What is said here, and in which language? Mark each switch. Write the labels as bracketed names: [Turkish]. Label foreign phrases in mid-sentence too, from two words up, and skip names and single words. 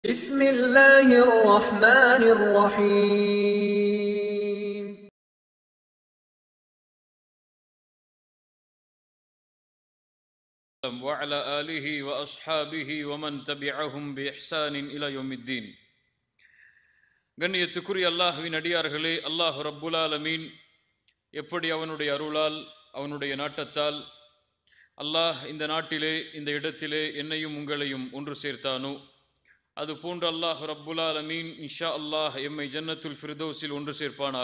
[Arabic] بسم الله الرحمن الرحيم وعلى آله وأصحابه ومن تبعهم بإحسان إلى يوم الدين. [Tamil] கண்ணியத்துக்குரிய அல்லாஹ்வின் அடியார்களே, அல்லாஹ் [Arabic] رب العالمين [Tamil] எப்படி அவனுடைய அருளால் அவனுடைய நாட்டத்தால் அல்லாஹ் இந்த நாட்டிலே இந்த இடத்திலே என்னையும் உங்களையும் ஒன்று சேர்த்தானோ, அது போன்று அல்லாஹ் [Arabic] رب العالمين إن شاء الله [Tamil] எம்மை [Arabic] جنة الفردوس [Tamil] ஒன்று சேர்ப்பானாக.